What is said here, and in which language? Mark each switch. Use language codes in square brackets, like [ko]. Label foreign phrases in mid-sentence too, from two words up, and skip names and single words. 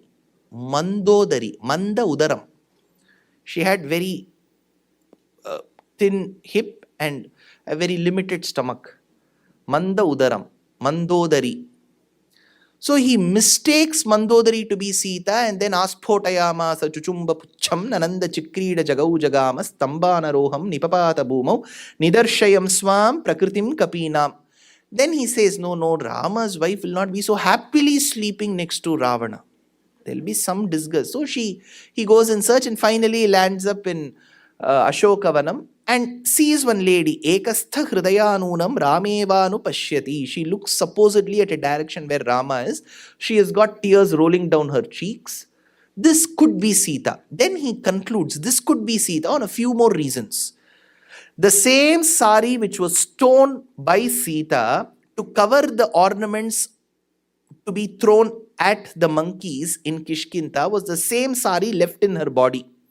[sa] Mandodari, मन्द उदरम्. [en] She had very thin hip and a very limited stomach. [sa] मन्द उदरम्, Mandodari. [en] So he mistakes Mandodari to be Sita and then [sa] आस्फोटयाम स चुचुम्ब पुच्छं ननन्द चिक्रीड जगौ जगाम स्तम्भान रोहं निपपात भूमौ निदर्शयं स्वं प्रकृतिं कपीनाम्. [en] Then he says, no, Rama's wife will not be so happily sleeping next to Ravana. There'll be some disgust. So he goes in search and finally lands up in Ashokavanam and sees one lady. [sa] एकस्थ हृदयानूनं रामेवानु पश्यति. [en] She looks supposedly at a direction where Rama is. She has got tears rolling down her cheeks. This could be Sita. Then he concludes this could be Sita on a few more reasons. The same sari which was torn by Sita to cover the ornaments to be thrown at the monkeys in Kishkinta was the same sari left in her body.